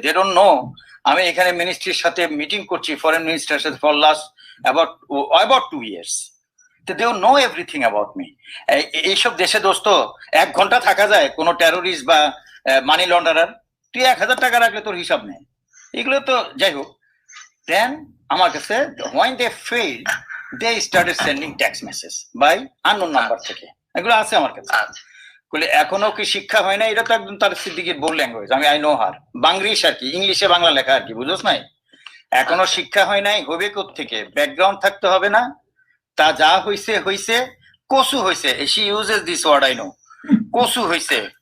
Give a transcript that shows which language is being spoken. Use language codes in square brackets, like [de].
[bn] They don't know আমি এখানে মিনিস্ট্রির সাথে মিটিং করছি, ফরেন মিনিস্টারের সাথে for last about 2 years। They don't know everything about me. এইসব দেশে দোস্ত 1 ঘন্টা থাকা যায়, কোনো টেরোরিস্ট বা মানি লন্ডারার তুই 1000 টাকা রাখলে তোর হিসাব নেই। এগুলো তো যাই হোক। [en] then [bn] আমার কাছে [en] when they failed they started sending text message by unknown number [bn] থেকে, এগুলো আছে আমার কাছে। বলে এখনো কি শিক্ষা হয় না? এটা তো একদম তার সিদ্দিকের বোল ল্যাঙ্গুয়েজ, আমি আই নো হার, বাংলিশ আর কি, ইংলিশে বাংলা লেখা আর কি, বুঝোস নাই? এখনো শিক্ষা হয় নাই, হবে কোত্থেকে? ব্যাকগ্রাউন্ড থাকতে হবে না? তা যা হইছে কসু হইছে, [en] she uses this word I know, [bn] কসু হইছে।